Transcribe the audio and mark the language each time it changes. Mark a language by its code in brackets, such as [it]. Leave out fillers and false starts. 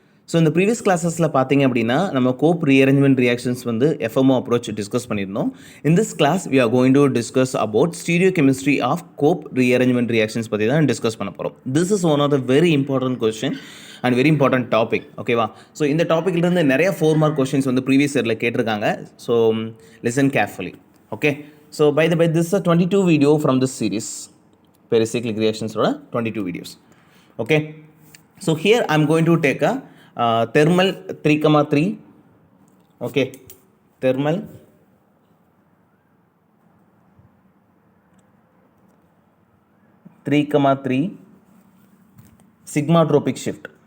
[en] So in the previous classes [ta] பார்த்தீங்க அப்படின்னா நம்ம [en] Cope rearrangement reactions [ta] வந்து [en] FMO approach discuss [ta] பண்ணியிருந்தோம். [en] In this class we are going to discuss about stereochemistry of cope rearrangement reactions [ta] பற்றி தான் [en] discuss [ta] பண்ண போகிறோம். [en] This is one of the very important question and very important topic. [ta] ஓகேவா? So இந்த டாப்பிக்லேருந்து நிறைய 4 mark questions வந்து previous இயரில் கேட்டிருக்காங்க. [en] So listen carefully. Okay. So by the way, this is a 22 video from this series. Pericyclic reactions 22 videos. Okay, so here I'm going to take a thermal 3,3. Okay, thermal 3,3 sigmatropic shift.